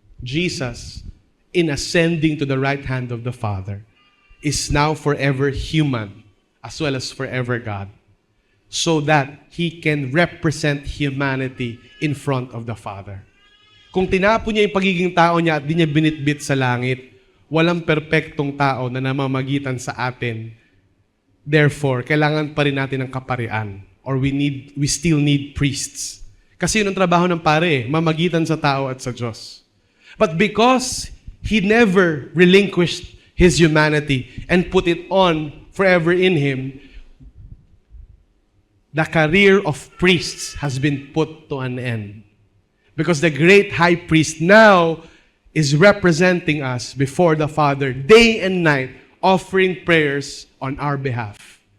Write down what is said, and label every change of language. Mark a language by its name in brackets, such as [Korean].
[English] Jesus, in ascending to the right hand of the Father, is now forever human as well as forever God, so that He can represent humanity in front of the Father. [Filipino] Kung tinapon niya yung pagiging tao niya at di niya binitbit sa langit, walang perpektong tao na namamagitan sa atin. Therefore, kailangan pa rin natin ng kaparian, [English] or we still need priests. [Filipino] Kasi yun ang trabaho ng pare, mamagitan sa tao at sa Diyos. [English] But because He never relinquished His humanity and put it on forever in Him, the career of priests has been put to an end. Because the great high priest now is representing us before the Father day and night, offering prayers on our behalf.